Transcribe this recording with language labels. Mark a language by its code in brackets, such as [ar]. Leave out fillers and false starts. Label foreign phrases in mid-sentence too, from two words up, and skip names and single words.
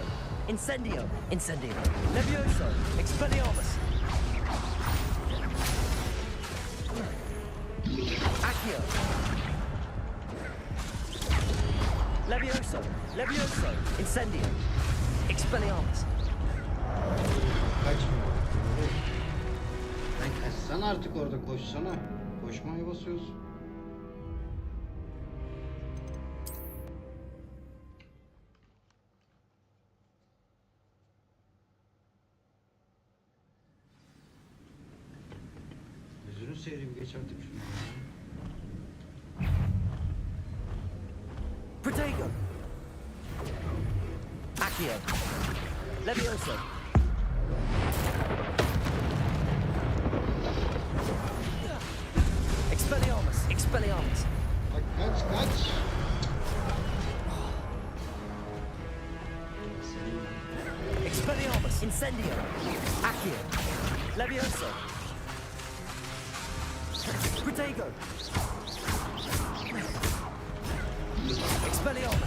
[en] Incendio. Incendio. Levioso. Expelliarmus. Accio. Levioso. Levioso. Incendio. Expelliarmus. [tr] kaçmıyor. Lan kaçsana artık orada, koşsana. Koşmaya basıyoruz. Gözünü seveyim, geç artık şunu. [en] Protego. Accio. Levioso. Expelliarmus. Expelliarmus. [tr] Bak kaç. [en] Expelliarmus. Incendio. Accio. Levioso. Protego. Expelliarmus.